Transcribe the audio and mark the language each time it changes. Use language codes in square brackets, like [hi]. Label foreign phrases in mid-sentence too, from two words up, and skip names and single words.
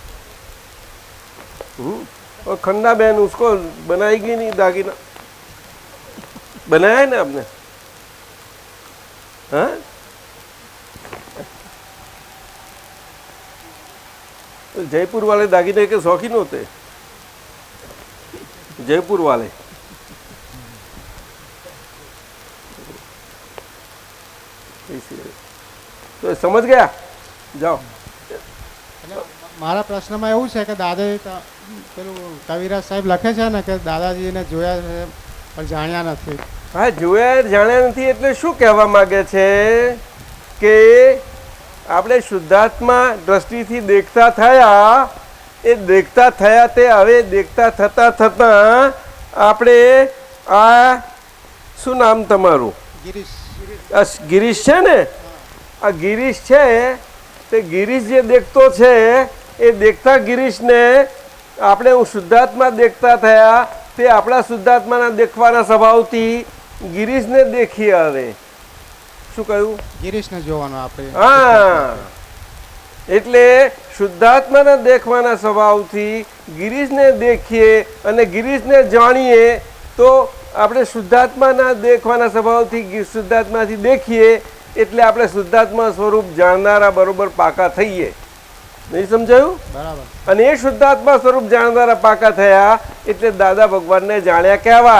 [hi] और खन्ना बहन उसको बनाएगी नहीं, दागिना बनाया है ना आपने? हाँ, तो जयपुर वाले दागिने के शौकीन होते, जयपुर वाले। [gu] તો સમજ ગયા? જાઓ. મારા પ્રશ્નમાં એવું છે કે દાદા પેલું કવિરાજ સાહેબ લખે છે ને કે દાદાજીને જોયા છે પણ જાણ્યા નથી. હા, જોયા જાણ્યા નથી એટલે શું કહેવા માંગે છે કે આપણે શુદ્ધાત્મા દ્રષ્ટિથી દેખતા થયા, એ દેખતા થયા તે હવે દેખતા થતા થતા આપણે આ શું નામ તમારું? ગિરીશ. ગિરીશ હૈ ને, આ ગિરીશ હૈ તે ગિરીશ જે દેખતો છે એ દેખતા ગિરીશ ને આપણે હું શુદ્ધાત્મા દેખતા થયા તે આપણા શુદ્ધાત્માના દેખવાના સ્વભાવથી ગિરીશને દેખી હવે। શું કહ્યું? ગિરીશને જોવાનો આપણે। હાં, એટલે શુદ્ધાત્માના દેખવાના સ્વભાવથી ગિરીશને દેખીએ અને ગિરીશને જાણીએ તો આપણે શુદ્ધાત્માના દેખવાના સ્વભાવથી શુદ્ધાત્માથી देखीए એટલે આપણે શુદ્ધાત્મા સ્વરૂપ જાણનારા બરોબર પાકા થઈએ। નહીં સમજાયું? બરાબર। અને એ શુદ્ધાત્મા સ્વરૂપ જાણનારા પાકા થયા એટલે દાદા ભગવાનને જાણ્યા કહેવાય।